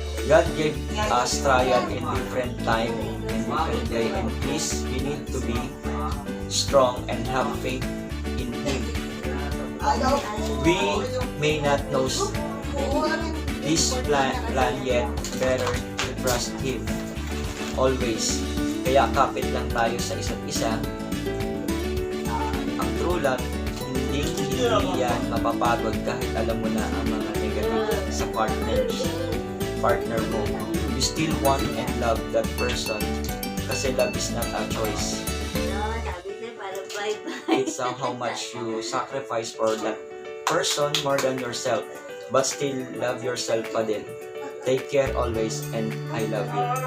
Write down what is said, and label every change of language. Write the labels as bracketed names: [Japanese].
[English] God gave us trial in different time and different day, and please, we need to be strong and have faith in Him. We may not know this plan yet, better to trust Him always. [Filipino] Kaya kapit lang tayo sa isa't isa. Ang true love, hindi yan mapapagod kahit alam mo na ang mga negative sa partner mo. [English] You still want and love that person kasi love is not a choice. It's how much you sacrifice for that person more than yourself, but still love yourself pa din. Take care always and I love you.